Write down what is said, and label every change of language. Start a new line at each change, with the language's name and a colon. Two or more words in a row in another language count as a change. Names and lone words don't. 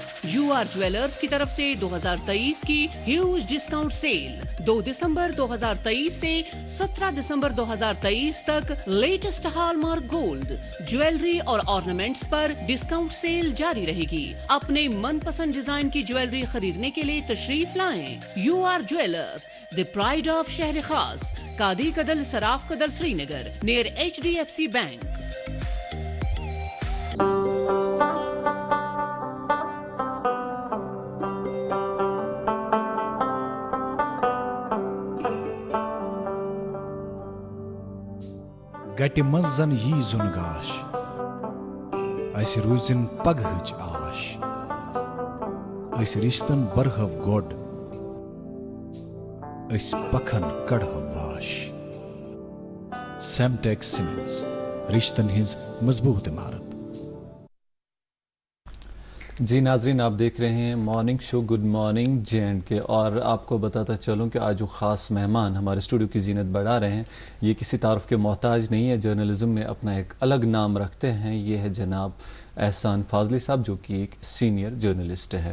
Urdu: یو آر جویلرز کی طرف سے 2023 کی
English: huge discount sale
Urdu: 2 دسمبر 2023 سے 17 دسمبر 2023 تک
English: latest hallmark gold jewellery
Urdu: اور آرنامنٹس پر
English: discount sale
Urdu: جاری رہے گی. اپنے من پسند ڈیزائن کی جویلری خریدنے کے لیے تشریف لائیں. یو آر جویلرز
English: the pride of
Urdu: شہر خاص, قادی کدل سراف کدل سری نگر, نیئر HDFC بینک.
Kashmiri: گٹہِ منٛز زن یی زُن گاش, اسہِ روٗزِن پگہٕچ آش, أسۍ رِشتن برہو گۄڈ, أسۍ پکھن کڑہو واش. سیمٹیک سیمنٹس, رشتن ہٕنٛز مضبوط عمارت.
Urdu: جی ناظرین, آپ دیکھ رہے ہیں
English: morning show
Urdu: گڈ مارننگ جے&کے, اور آپ کو بتاتا چلوں کہ آج جو خاص مہمان ہمارے اسٹوڈیو کی زینت بڑھا رہے ہیں یہ کسی تعارف کے محتاج نہیں ہے. جرنلزم میں اپنا ایک الگ نام رکھتے ہیں. یہ ہے جناب احسان فاضلی صاحب, جو کہ ایک
English: senior journalist
Urdu: ہے.